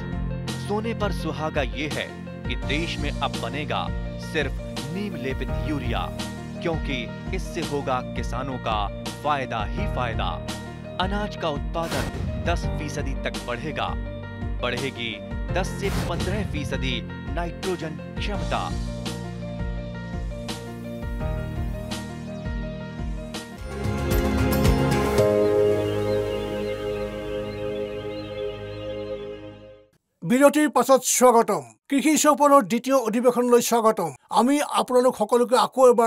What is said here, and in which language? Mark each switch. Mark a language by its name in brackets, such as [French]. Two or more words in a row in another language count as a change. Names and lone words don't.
[Hindi] सोने पर सुहागा ये है कि देश में अब बनेगा सिर्फ नीम लेपित यूरिया, क्योंकि इससे होगा किसानों का फायदा ही फायदा। अनाज का उत्पादन 10% तक बढ़ेगा, बढ़ेगी 10 से 15% नाइट्रोजन क्षमता। [Assamese] বিৰতিৰ পাছত স্বাগতম কৃষি চৌপালৰ দ্বিতীয় অধিৱেশনলৈ স্বাগতম আমি আপোনালোক সকলোকে আকৌ এবাৰ